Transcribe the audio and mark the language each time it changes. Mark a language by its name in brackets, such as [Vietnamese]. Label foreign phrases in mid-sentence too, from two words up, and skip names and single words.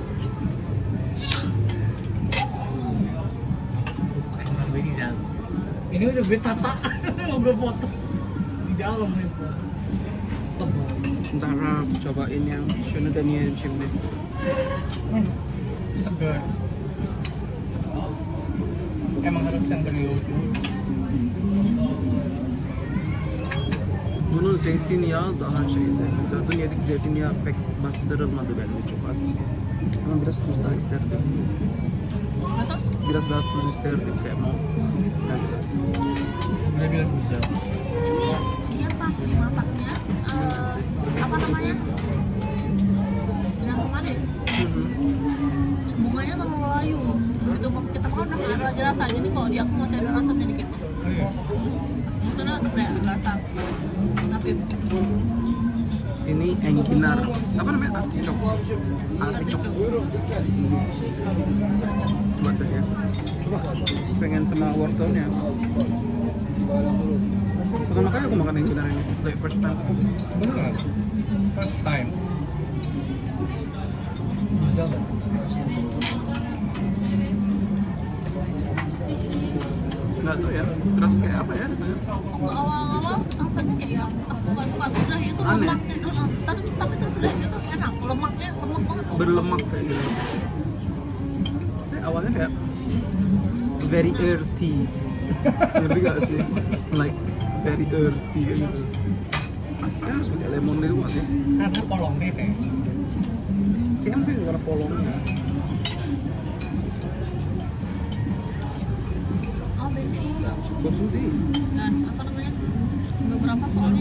[Indonesian] Ini udah gue tata, mau gue foto di dalam nih. Sebel. Ntar aku cobain yang Shonodani and Shimne. Segar. Emang harus yang berlucu. [Turkish] Bunun zeytinyağı daha şeydi. Mesela dün yedik zeytinyağı pek bastırılmadı benim çok az. Ama biraz tuz daha isterdim. [Indonesian] Masa? [Turkish] Biraz daha tuz isterdim [Indonesian] kayak mau. Udah bilang bisa. Ini dia pas dimasaknya, apa namanya? Yang kemarin bunganya terlalu layu. Begitu kita makan udah nggak ada lagi rasa. Jadi kalau di aku masih ada rasanya dikit. Karena kayak rasa tapi Ini engkinar. Apa namanya? Artichok. Artichok. Coba tes ya. Pengen sama wortelnya. Pertama kali aku makan engkinar ini. [English] Like first time. [Indonesian] Beneran? [English] First time. [Indonesian] Bisa nggak sih? Nggak tahu ya. Terus kayak apa ya rasanya? aku awal-awal rasanya kayak yang aku nggak suka. Terus udah itu Aneh. lemaknya, tapi terus udah itu enak. Lemaknya lemak banget. Berlemak kayak gitu. Awalnya kayak [English] very earthy. [Indonesian] Ngerti gak sih? [English] Like very earthy [Indonesian] kayak gitu. Ya harus pakai lemon gitu nggak sih? Karena polongnya kayak. Kayaknya mungkin karena polongnya. Oh beda iya. Konsumsi. Dan apa namanya? Beberapa soalnya